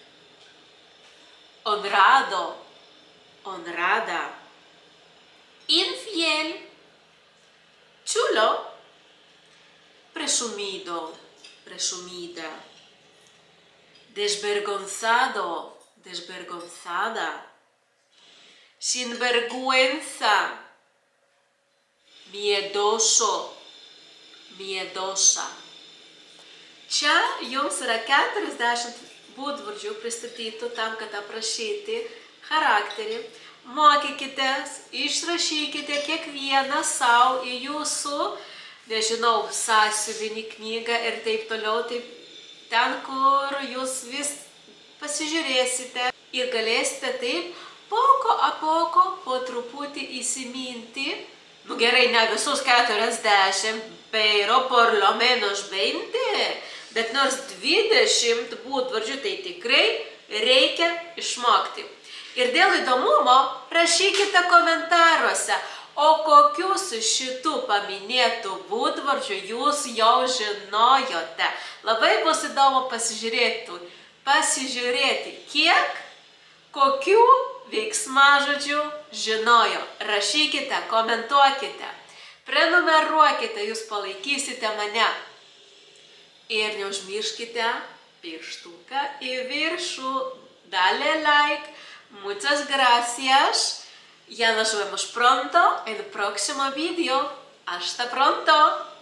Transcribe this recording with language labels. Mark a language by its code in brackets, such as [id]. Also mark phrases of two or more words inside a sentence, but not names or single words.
[es] honrado, honrada, infiel, chulo, presumido, presumida, desvergonzado, desvergonzada, sinvergüenza, miedoso, miedosa. [lt] Čia jums yra 40 būdvardžių pristatytų tam, kad aprašyti charakterį. mokykitės, išrašykite kiekvieną savo į jūsų, nežinau, sąsiuvinį, knygą ir taip toliau, ten, kur jūs vis pasižiūrėsite ir galėsite taip [es] poco a poco [lt] po truputį įsiminti, nu gerai, ne visus 40, [es] pero por lo menos 20, [lt] bet nors 20 būdvardžių tai tikrai reikia išmokti. Ir dėl įdomumo rašykite komentaruose, o kokius šitų paminėtų būdvardžių jūs jau žinojote. Labai bus įdomu pasižiūrėti, kiek, kokių veiksmažodžių žinojo. Rašykite, komentuokite, prenumeruokite, jūs palaikysite mane. Ir neužmirškite pirštuką į viršų, [es] dale like. Muchas gracias. Ya nos vemos pronto en el próximo vídeo. Hasta pronto.